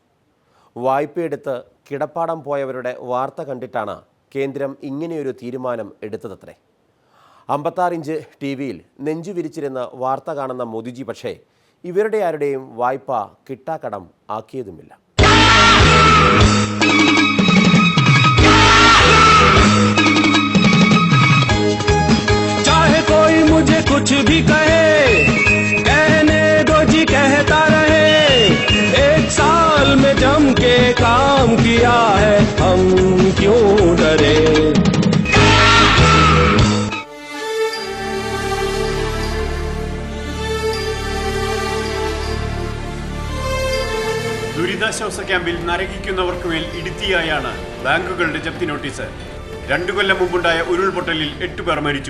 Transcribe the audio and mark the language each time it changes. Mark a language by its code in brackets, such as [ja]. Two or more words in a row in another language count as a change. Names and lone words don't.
[ml] വായ്പയെടുത്ത് കിടപ്പാടം പോയവരുടെ വാർത്ത കണ്ടിട്ടാണ് കേന്ദ്രം ഇങ്ങനെയൊരു തീരുമാനം എടുത്തതത്രേ. 56 ഇഞ്ച് ടി വിയിൽ നെഞ്ചു വിരിച്ചിരുന്ന് വാർത്ത കാണുന്ന മോദിജി പക്ഷേ ഇവരുടെ ആരുടെയും വായ്പ കിട്ടാക്കടം ആക്കിയതുമില്ല. [hi] चाहे कोई मुझे कुछ भी कहे, कहने दो जी कहता रहे, एक साल में जम के काम किया है, हम क्यों डरे. [ml] ദുരിതാശ്വാസ ക്യാമ്പിൽ നരകിക്കുന്നവർക്ക് മേൽ ഇടുത്തിയായാണ് ബാങ്കുകളുടെ ജപ്തി നോട്ടീസ്. 2 കൊല്ലം മുമ്പുണ്ടായ ഉരുൾപൊട്ടലിൽ 8 പേർ മരിച്ചു.